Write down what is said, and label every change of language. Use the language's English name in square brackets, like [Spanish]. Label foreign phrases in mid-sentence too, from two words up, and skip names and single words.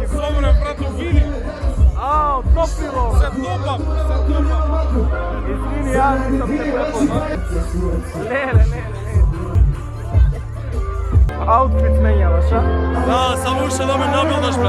[Macedonian] Слободен, брато, види. Ао, топило! Се топам, се топам. [Serbian] Izvini, ja nisam te prepoznao. Ne. Outfit menjavaš, a? [Macedonian] Да, само уште да ме набилдаш, брат.